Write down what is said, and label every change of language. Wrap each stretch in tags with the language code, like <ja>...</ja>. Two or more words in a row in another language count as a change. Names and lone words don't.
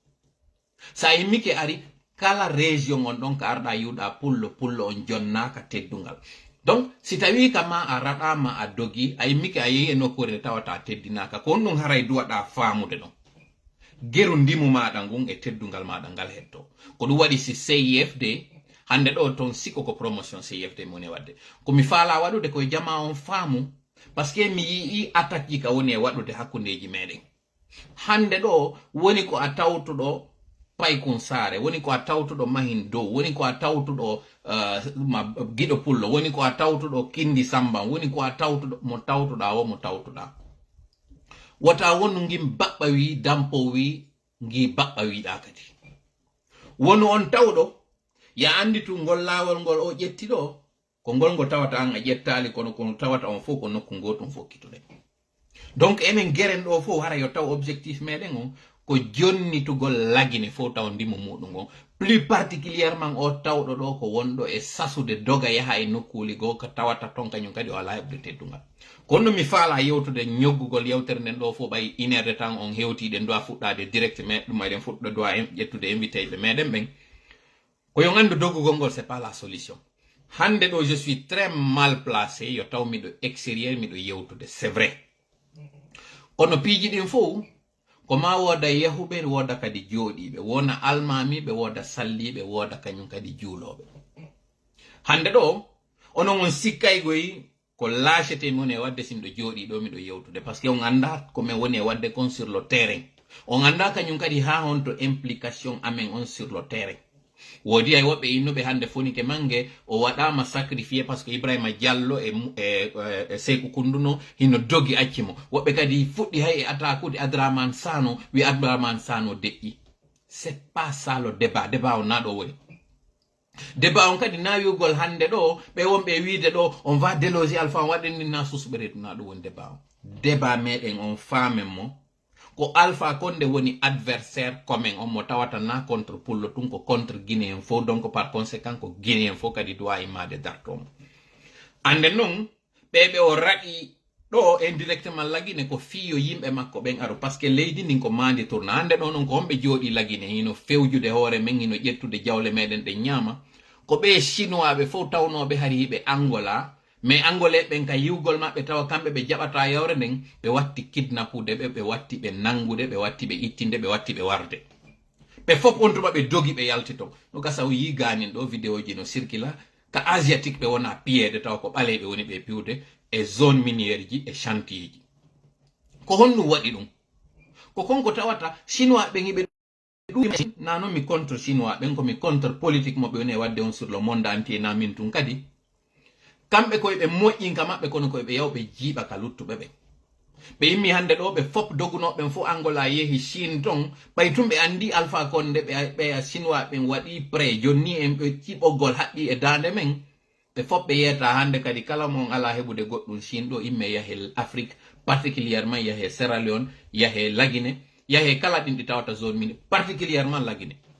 <ff>sa yimmike ari kala région on ɗon ka arɗa yiwɗa pullo on jonnaka teddungal donc si tawi kama a raɗama a dogi a yimmike a yehi e nokkure tawata teddinaka ko on ɗum haray duwaɗa faamude ɗon geru ndimu maɗa ngun e teddungal maɗa ngal hetto ko ɗum waɗi si CIFD hande ɗo ton sikko ko promotion CIFD moni wadde komi faala waɗude koye jama on faamu par ce que mi yii attaque ji ka woni e waɗude hakkundeji meɗen hande ɗo woni ko a tawtuɗo paykun saare woni ko a tawtuɗo mahin dow woni ko a tawtuɗo giɗo pullo woni ko a tawtuɗo kindi samban woni ko a tawtuɗo mo tawtuɗa wota wonu ngim baɓɓa wi dampo wi ngi baɓɓa wiɗa kadi wonu on tawɗo ya andi tu ngol laawol ngol o ƴetti ɗo ko ngol ngo tawata an a ƴettali kono tawata on fof ko nokku gotum fokkitude donc enen geren ɗo fof hara yo taw objectif meɗen on ko jonnitugol lagine fof taw ndimo muɗum on</ff> <fr>plus particulièrement</fr> <ff>o tawɗo ɗo ko wonɗo e sasude doga yaha e nokkuli goo ko tawata ton kañum kadi o ala heɓde teddungal kono mi faala yewtude ñoggugol yewtere nden ɗo fof ɓay</ff> <fr>1 heure de temps</fr> <ff>on hewtiɗen dowa fuɗɗade direct me ɗum eɗen fuɗɗo dowa ƴettude invité ɓe meɗen ɓen ko yo gandu doggugol ngol</ff> <fr>c'est pas la solution</fr> <ff>hande ɗo</ff> <fr>je suis très mal placé</fr> <ff>yo taw miɗo extérieur miɗo yewtude</ff> <fr>c'est vrai</fr> <ff>kono piiji ɗin fof ko ma woda yahuɓe woda kadi jooɗiɓe wona almamiɓe woda salliɓe woda kañum kadi juuloɓe hande ɗo onon on sikkaygoyi ko lâcheté mon e wadde simɗo jooɗi ɗo miɗo yewtude</ff> <fr>par ce que</fr> <ff>on anda komin woni e wadde kon</ff> <fr>sur le terrain</fr> <ff>on anda kañum kadi ha honto implication amen on</ff> <fr>sur le terrain</fr> <ff>wodi ay woɓɓe innuɓe hande fonike mange o waɗama</ff> <fr>sacrifié parce que</fr> <ff>Ibrahima Diallo e Sékou Kounduno hino dogi acci mo woɓɓe kadi fuɗɗi hay e attaquude Abdourahmane Sano wi Abdourahmane Sano deƴƴi</ff> <fr>c'est pas ça le débat</fr> <ff>o na ɗo woni débat on kadi nawigol hande ɗo ɓe wonɓe wiide ɗo</ff> <fr>on va déloger Alpha</fr> <ff>on waɗeni na susuɓe reedu na ɗo woni débat meɗen on famen mo ko Alpha Condé woni</ff> <fr>adversaire commun</fr> <ff>on mo tawata na contre pullo tun ko contre Guinéen fo</ff> <fr>donc par conséquent</fr> <ff>ko Guinéen fo kadi doit imade dartomo ande non ɓeɓe o raɗi ɗo indirectement lagine ko fiyo yimɓe makko ɓen aro</ff> <fr>par ce que</fr> <ff>leydi ndin ko mandi tourna hande ɗo non ko homɓe jooɗi lagine hino fewjude hoore men hino ƴettude jawle meɗen ɗe ñaama ko ɓe chinois ɓe fof tawnoɓe hari hiɓe Angola</ff> <fr>mais angolais</fr> <ff>ɓen ka yiwgol maɓɓe tawa kamɓe ɓe jaɓata yawre nden ɓe watti kidnapude ɓe watti ɓe nangude ɓe watti ɓe ittinde ɓe watti ɓe warde ɓe fof on tuma ɓe dogi ɓe yaltito no gasa o yi ganin ɗo vidéo ji no circula ka asiatique ɓe wona piyeede tawa ko ɓaleɓe woni ɓe piwde e zone minière ji e chantier ji ko honno waɗi ɗum ko konko tawata chinois ɓen hiɓe ɗum na non mi contre chinois ɓen ko mi contre politique mo ɓe woni e wadde on</ff> <fr>sur le monde entier</fr> <ff>na min tun kadi kamɓe koye ɓe moƴƴinka maɓɓe kono koye ɓe yawɓe jiiɓa ka luttuɓe ɓe ɓe immi hande ɗo ɓe fop dogunoɓen fof Angola yehi Chine ton ɓay tun ɓe andi Alpha Condé ɓe chinois ɓen waɗi pré jonni en ɓe ciɓoggol haɗɗi e dande men ɓe fop ɓe yeyata hande kadi kala mon ala heɓude goɗɗum Chine ɗo imme yahe Afrique particulièrement yahe Sierra Leone yahe Laguine yahe kala ɗin ɗi tawata zone mini particulièrement Laguine</ff>